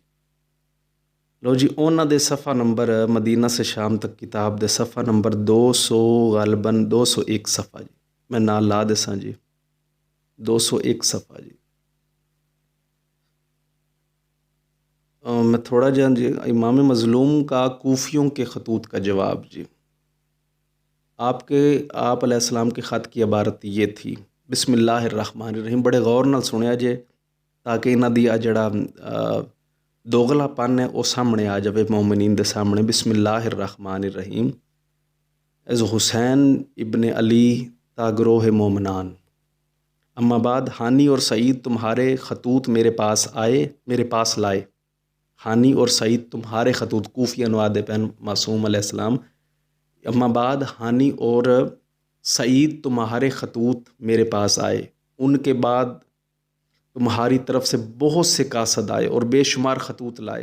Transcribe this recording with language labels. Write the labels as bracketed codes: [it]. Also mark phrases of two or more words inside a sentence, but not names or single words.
[pa] لو جی انہاں دے صفحہ نمبر مدینہ سے شام تک کتاب دے صفحہ نمبر 200 غالباً 201 صفحہ جی، میں نال لا دساں جی 201 صفحہ جی۔ [ur] میں تھوڑا جہاں جی امام مظلوم کا کوفیوں کے خطوط کا جواب جی۔ آپ علیہ السلام کے خط کی عبارت یہ تھی، [ar] بسم اللہ الرحمن الرحیم، [pa] بڑے غور نال سنیا جے تاکہ انہاں دی جڑا دوغلا پن ہے وہ سامنے آ جاوے مومنین دے سامنے۔ [ar] بسم اللہ الرحمن الرحیم، [fa] از حسین ابن علی تا گروہ مومنان، [ar] اما بعد [ur] ہانی اور سعید تمہارے خطوط میرے پاس لائے۔ ہانی اور سعید تمہارے خطوط کوفیہ نواد پین معصوم علیہ السلام، [ar] اما بعد [ur] ہانی اور سعید تمہارے خطوط میرے پاس آئے، ان کے بعد تمہاری طرف سے بہت سے قاصد آئے اور بے شمار خطوط لائے۔